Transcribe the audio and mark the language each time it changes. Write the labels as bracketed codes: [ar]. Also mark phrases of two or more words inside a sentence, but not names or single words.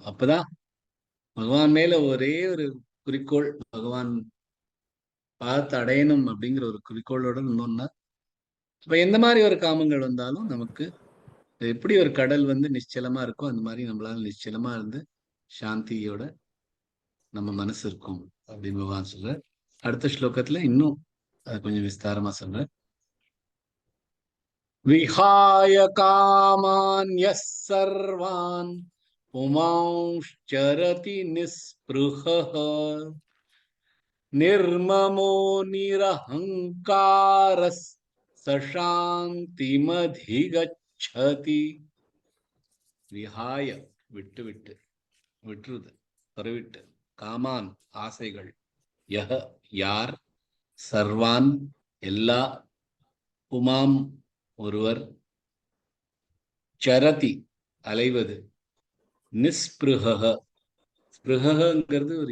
[ta] அப்பதான் பகவான் மேல ஒரே ஒரு குறிக்கோள், பகவான் பார்த்து அடையணும் அப்படிங்கிற ஒரு குறிக்கோளோட இருந்தோம்னா, இப்ப எந்த மாதிரி ஒரு காமங்கள் வந்தாலும் நமக்கு எப்படி ஒரு கடல் வந்து நிச்சலமா இருக்கோ அந்த மாதிரி நம்மளால நிச்சலமா இருந்து சாந்தியோட நம்ம மனசு இருக்கும் அப்படின்னு பகவான் சொல்ற. அடுத்த ஸ்லோகத்துல இன்னும் கொஞ்சம் விஸ்தாரமா சொல்ற. [sa] विहाय कामान् यस् सर्वान् पुमांश्चरति निःस्पृहः निर्ममो निरहङ्कारः स शान्तिमधिगच्छति विहाय [ta] விட்டு விட்டு விட்டுருது பரவிட்டு காமான் ஆசைகள் யஹ யார் சர்வான் எல்லா புமாம் ஒருவர் சரதி அலைவது நிஸ்பிருஹ ஸ்பிருஹங்கிறது ஒரு